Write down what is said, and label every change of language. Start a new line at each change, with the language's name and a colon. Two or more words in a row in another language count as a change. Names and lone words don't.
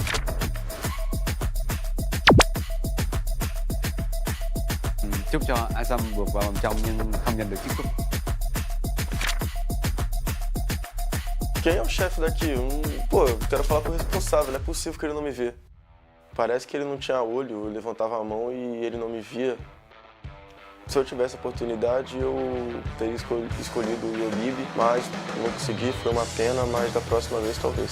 Vietnamese: Chúc cho Asam vượt vào vòng trong nhưng không giành được chiếc cúp.
Portuguese: Quem é o chefe daqui? Pô, eu quero falar com o responsável, não é possível que ele não me vê. Parece que ele não tinha olho, eu levantava a mão e ele não me via. Se eu tivesse a oportunidade, eu teria escolhido o Yolib, mas não consegui, foi uma pena, mas da próxima vez talvez.